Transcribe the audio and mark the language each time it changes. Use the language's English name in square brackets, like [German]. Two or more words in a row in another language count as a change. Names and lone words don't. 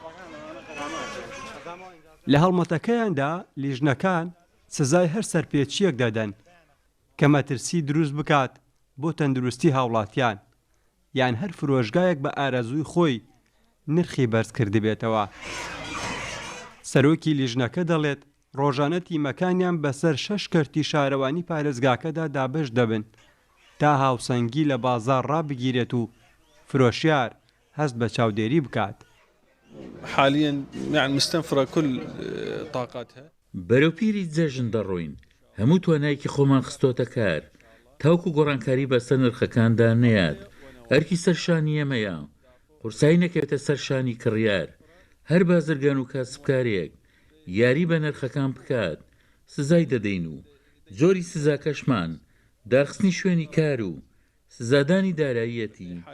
[Central Kurdish] لە هەڵمەتەکەیاندا لیژنەکان سزای هەر سەرپێچیەک دەدەن کە مەترسی دروست بکات بۆ تەندروستی هاوڵاتیان یان هەر فرۆشگایەک بە ئارەزووی خۆی نرخی بەرز کردبێتەوە. سەرۆکی لیژنەکە دەڵێت ڕۆژانە تیمەکانیان بەسەر 6 کەرتی شارەوانی پارێزگاکەدا دابش دەبن تا هاوسەنگی لە بازار ڕابگیرێت و فرۆشیار هەست بە چاودێری بکات. [Arabic] حاليا يعني مستنفرة كل طاقاتها. [Central Kurdish] بەرەوپیری جەژن دەڕۆین هەموو توانایەکی خۆمان خستۆتە کار تاوکو گۆڕانکاری بەسەر نرخەکاندا نەیات ئەرکی سەرشانی ئەمەیە قورسایی نەکەوێتە سەرشانی کڕیار هەر بازرگان و کاسبکارێک یاری بە نرخەکان بکات سزای دەدەین و جۆری سزاکەشمان داخستنی شوێنی کار و سزادانی داراییەتی.